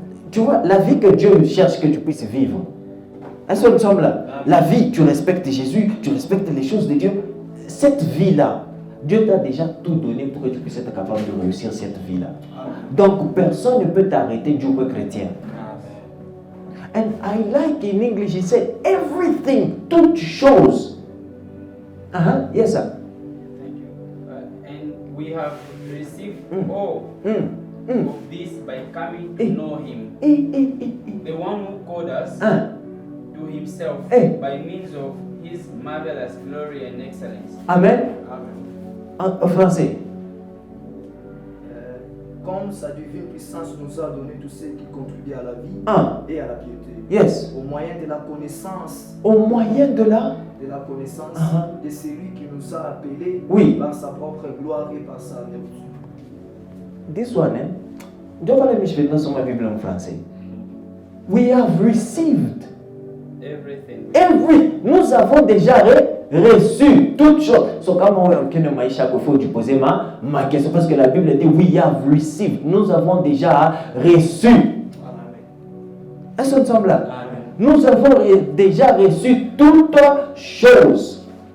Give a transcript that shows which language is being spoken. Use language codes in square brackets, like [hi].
[fr] Tu vois, la vie que Dieu cherche que tu puisses vivre. Est-ce que nous sommes là? La vie, tu respectes Jésus, tu respectes les choses de Dieu. Cette vie-là, Dieu t'a déjà tout donné pour que tu puisses être capable de réussir cette vie-là. Donc, personne ne peut t'arrêter, Dieu est chrétien. [en] And I like in English, he said, everything, [fr] toutes choses. [en] Yes, sir. Thank you. And we have received all of this by coming to know Him. The one who called us to Himself by means of His marvelous glory and excellence. [fr] Amen. En français. Comme sa divine puissance nous a donné tout ce qui contribue à la vie et à la piété. [en] Yes. [fr] Au moyen de la connaissance. Au moyen de la connaissance de celui qui nous a appelés par sa propre gloire et par sa vertu. [en] This one, [fr] je vais aller me mettre sur ma Bible en français. [en] We have received everything. [fr] Nous avons déjà reçu toutes choses. So, comme on a chaque fois tu poser ma question parce que la Bible dit [en] we have received. [fr] Nous avons déjà reçu. Est-ce que nous sommes là? Nous avons déjà reçu toutes choses.